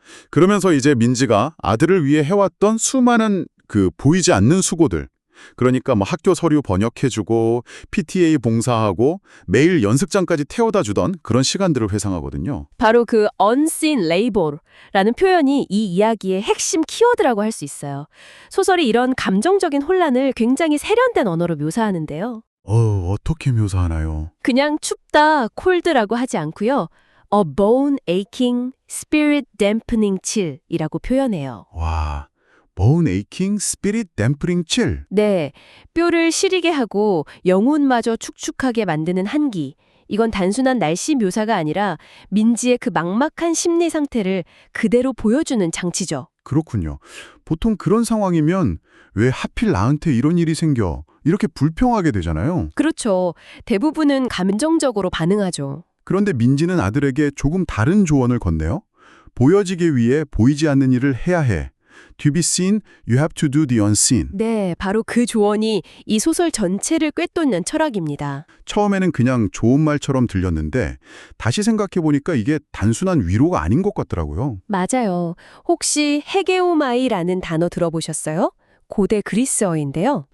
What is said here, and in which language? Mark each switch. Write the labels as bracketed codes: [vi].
[ko] 그러면서 이제 민지가 아들을 위해 해왔던 수많은 보이지 않는 수고들, 그러니까 학교 서류 번역해주고 PTA 봉사하고 매일 연습장까지 태워다 주던 그런 시간들을 회상하거든요. 바로 그 unseen labor라는 표현이 이 이야기의 핵심 키워드라고 할 수 있어요. 소설이 이런 감정적인 혼란을 굉장히 세련된 언어로 묘사하는데요. 어떻게 묘사하나요? 그냥 춥다, cold라고 하지 않고요. [en] A bone aching, spirit dampening chill이라고 [ko] 표현해요. 와, [en] bone aching, spirit dampening chill. [ko] 네, 뼈를 시리게 하고 영혼마저 축축하게 만드는 한기. 이건 단순한 날씨 묘사가 아니라 민지의 그 막막한 심리 상태를 그대로 보여주는 장치죠. 그렇군요. 보통 그런 상황이면 왜 하필 나한테 이런 일이 생겨? 이렇게 불평하게 되잖아요. 그렇죠. 대부분은 감정적으로 반응하죠. 그런데 민지는 아들에게 조금 다른 조언을 건네요. 보여지기 위해 보이지 않는 일을 해야 해. [en] To be seen, you have to do the unseen. [ko] 네, 바로 그 조언이 이 소설 전체를 꿰뚫는 철학입니다. 처음에는 그냥 좋은 말처럼 들렸는데 다시 생각해보니까 이게 단순한 위로가 아닌 것 같더라고요. 맞아요. 혹시 헤게오마이라는 단어 들어보셨어요? 고대 그리스어인데요.